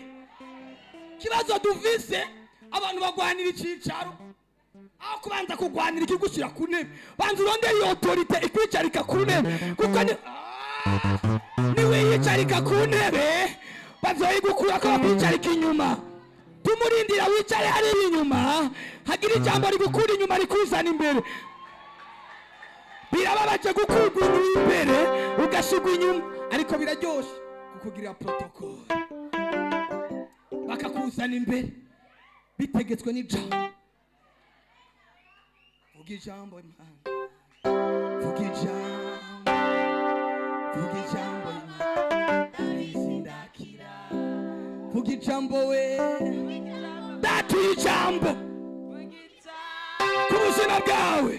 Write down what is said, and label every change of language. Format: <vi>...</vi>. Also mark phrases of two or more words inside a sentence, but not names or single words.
<rn>Kibazo duvise abantu bagwanira icicaro, aho kubanza kugwanira ikigushira ku ntebe, banza urondera iyo autorite ikwicarika ku ntebe, kuko niwe yicarika ku ntebe bazoyigukura ko bakwicarika inyuma. Tumurindira wicare hari inyuma, hagira ijambo rigukura inyuma rikuzana imbere. Birababaje gukurwa imbere ugashigwa inyuma, ariko biraryoshe kukugira protocol bakakuzana imbere bitegetswe n'ijambo. Vuga ijambo Imana. vuga ijambo ndakira vuga ijambo we datuye ijambo ku buzima bwawe.</rn>